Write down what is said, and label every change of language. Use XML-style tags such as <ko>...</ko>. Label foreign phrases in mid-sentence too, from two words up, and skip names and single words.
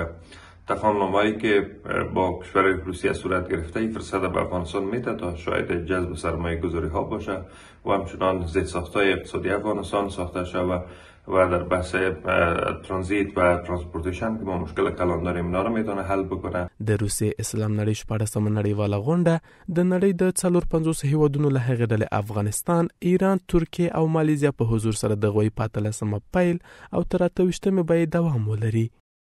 <fa>تفاهمنامه‌ای که با کشور روسیه صورت گرفته این فرصت به افغانستان میده تا شاید جذب سرمایه گذاری ها باشه و همچنان زیرساخت‌های اقتصادی افغانستان ساخته شود و در بحث ترانزیت و ترانسپورتیشن که ما مشکل کلان داریم اینا رو میتونه حل بکنه.</fa> <ps>د روسیې اسلام نړۍ 14مه نړیواله غونډه د نړۍ د 450 هیوادونو له هغې ډلې افغانستان، ایران، ترکیه او مالیزیا په حضور سره د غوي 15مه پیل او تر 28مه به دوام ولري.</ps>